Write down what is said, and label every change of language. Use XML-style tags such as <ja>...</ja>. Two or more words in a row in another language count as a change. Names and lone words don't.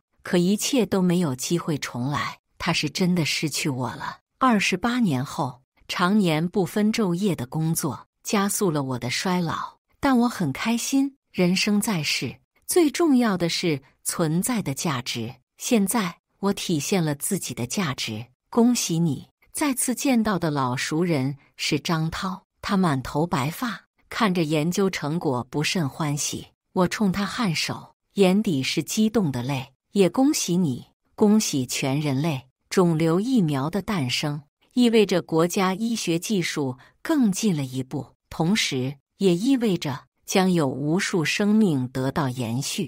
<zh>可一切都沒有機會重來，他是真的失去我了。28年後，常年不分晝夜的工作加速了我的衰老，但我很開心。人生在世，最重要的是存在的價值。現在我體現了自己的價值，恭喜你！再次見到的老熟人是張濤，他滿頭白髮，看着研究成果不甚歡喜。我衝他頷首，眼底是激動的淚。也恭喜你，恭喜全人類！腫瘤疫苗的誕生，意味着國家醫學技術更進了一步，同時也意味着將有無數生命得到延續。</zh>